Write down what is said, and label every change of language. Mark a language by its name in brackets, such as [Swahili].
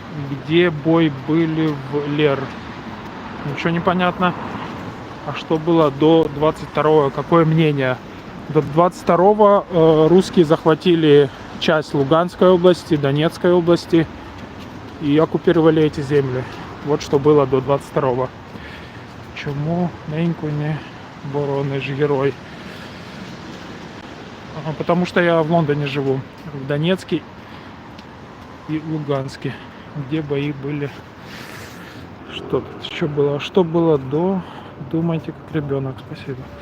[Russian] Где бой были в Лер? Ничего не понятно. А что было до 22-го? Какое мнение? До 22-го русские захватили часть Луганской области, Донецкой области и оккупировали эти земли. Вот что было до 22-го. [Ukrainian] Чому неньку не борониш, герой? [Russian] Потому что я в Лондоне живу, в Донецке и Луганске, где бои были. Что тут еще было? Что было до? Думайте как ребенок. Спасибо.